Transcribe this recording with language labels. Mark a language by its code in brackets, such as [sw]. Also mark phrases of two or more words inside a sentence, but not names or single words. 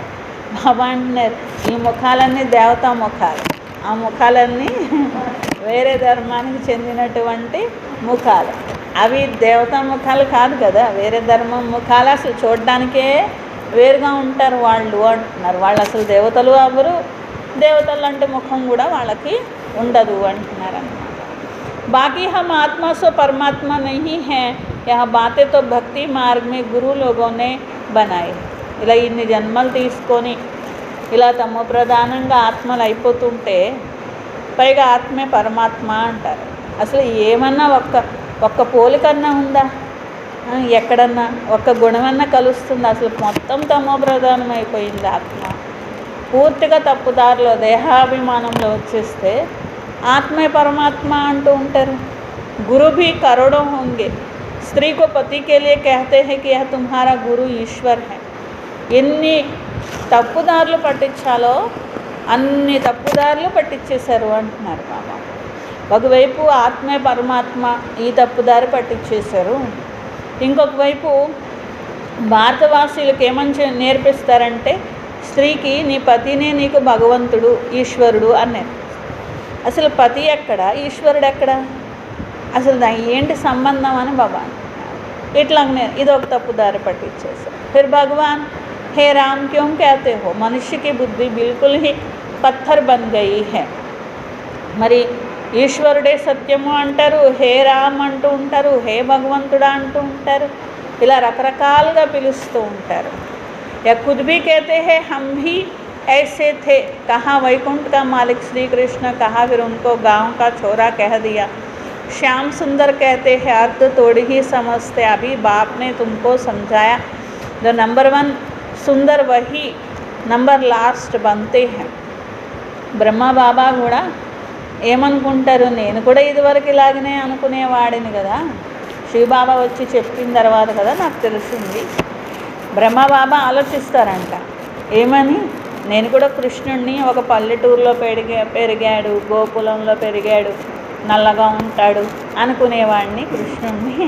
[te] బాబా అంటున్నారు, ఈ ముఖాలన్నీ దేవతా ముఖాలు, ఆ ముఖాలన్నీ వేరే ధర్మానికి చెందినటువంటి ముఖాలు. అవి దేవతా ముఖాలు కాదు కదా, వేరే ధర్మం ముఖాలు. అసలు చూడడానికే వేరుగా ఉంటారు వాళ్ళు అంటున్నారు. వాళ్ళు అసలు దేవతలు అవ్వరు, దేవతలు అంటే ముఖం కూడా వాళ్ళకి ఉండదు అంటున్నారు అన్నమాట. [hi] बाकी हम आत्मा सो परमात्मा नहीं है, यह बातें तो भक्ति मार्ग में गुरु लोगों ने बनाई. [te] ఇలా ఇన్ని జన్మలు తీసుకొని ఇలా తమ ప్రధానంగా ఆత్మలు అయిపోతుంటే పైగా ఆత్మే పరమాత్మ అంటారు. అసలు ఏమన్నా ఒక్క పోలికన్నా ఉందా? ఎక్కడన్నా ఒక్క గుణమన్నా కలుస్తుందా? అసలు మొత్తం తమో ప్రధానం అయిపోయింది ఆత్మ. పూర్తిగా తప్పుదారిలో దేహాభిమానంలో వచ్చేస్తే [hi] आत्मा परमात्मा [te] अंटू ఉంటారు. [hi] गुरु भी करोड़ों होंगे, स्त्री को पति के लिए कहते हैं कि यह तुम्हारा गुरु ईश्वर है. [te] ఎన్ని తప్పుదారులు పట్టించాలో అన్ని తప్పుదారులు పట్టించేశారు అంటున్నారు బాబా. ఒకవైపు ఆత్మే పరమాత్మ, ఈ తప్పుదారి పట్టించేశారు. ఇంకొక వైపు భారతవాసీలకు ఏమని నేర్పిస్తారంటే, స్త్రీకి నీ పతినే నీకు భగవంతుడు, ఈశ్వరుడు అన్నారు. అసలు పతి ఎక్కడ, ఈశ్వరుడు ఎక్కడ, అసలు దాని ఏంటి సంబంధం అని బాబా ఇట్లాగనే ఇది ఒక తప్పుదారి పట్టించేసారు. [hi] फिर भगवान हे राम क्यों कहते हो, మనుష్య की बुद्धि बिल्कुल ही पत्थर बन गई है. [te] మరి ఈశ్వరుడే సత్యము అంటారు, హే రామ్ అంటూ ఉంటారు, హే భగవంతుడా అంటూ ఉంటారు, ఇలా రకరకాలుగా పిలుస్తూ ఉంటారు. [hi] या खुद भी कहते हैं हम भी ऐसे थे, कहाँ वैकुंठ का मालिक श्री कृष्ण, कहाँ फिर उनको गांव का छोरा कह दिया. श्याम सुंदर कहते हैं, अर्थ थोड़ी ही समझते, अभी बाप ने तुमको समझाया. जो नंबर 1 सुंदर वही नंबर लास्ट बनते हैं. [te] బ్రహ్మ బాబా కూడా ఏమనుకుంటారు, నేను కూడా ఇదివరకు ఇలాగనే అనుకునేవాడిని కదా, శివబాబా వచ్చి చెప్పిన తర్వాత కదా నాకు తెలిసింది. బ్రహ్మ బాబా ఆలోచిస్తారంట ఏమని, నేను కూడా కృష్ణుడిని ఒక పల్లెటూరులో పెరిగాడు, గోకులంలో పెరిగాడు, నల్లగా ఉంటాడు అనుకునేవాడిని కృష్ణుడిని.